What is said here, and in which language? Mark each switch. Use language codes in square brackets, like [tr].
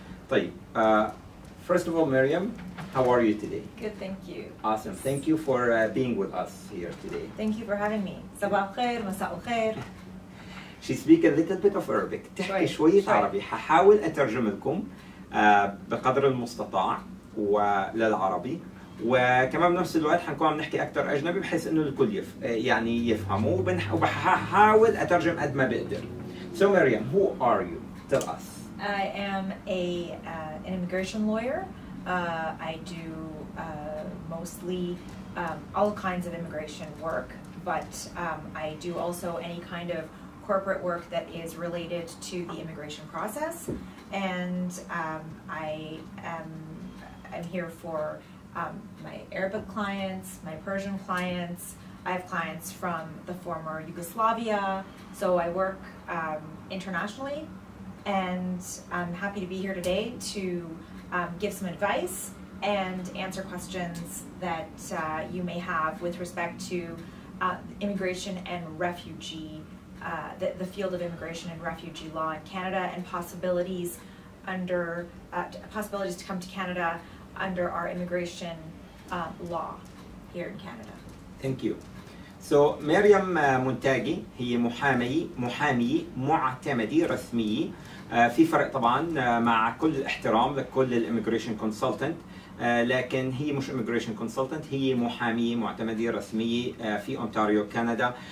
[en] طيب، first of all, Miriam, how are you today? Good, thank you. Awesome. Thank you for being with us here today. Thank you for having me. [ar] صباح الخير، مساء الخير. [en] She speaks a little bit of Arabic. [ar] تحكي شوية عربي. ححاول أترجم لكم بقدر المستطاع وللعربي، وكمان بنفس الوقت حنكون عم نحكي أكثر أجنبي بحيث إنه الكل يعني يفهموا، وبحاول أترجم قد ما بقدر. [en] So Miriam, who are you? Tell us. I am an immigration lawyer. I do mostly all kinds of immigration work, but I do also any kind of corporate work that is related to the immigration process. And I'm here for my Arabic clients, my Persian clients. I have clients from the former Yugoslavia, so I work internationally. And I'm happy to be here today to give some advice and answer questions that you may have with respect to immigration and refugee, the field of immigration and refugee law in Canada, and possibilities to come to Canada under our immigration law here in Canada. Thank you. [ar] So مريم مونتاجي هي محامية معتمدة رسمية. في فرق طبعا مع كل الاحترام لكل الاميجريشن كونسلتنت، لكن هي مش اميجريشن كونسلتنت، هي محامية معتمدة رسمية في اونتاريو كندا.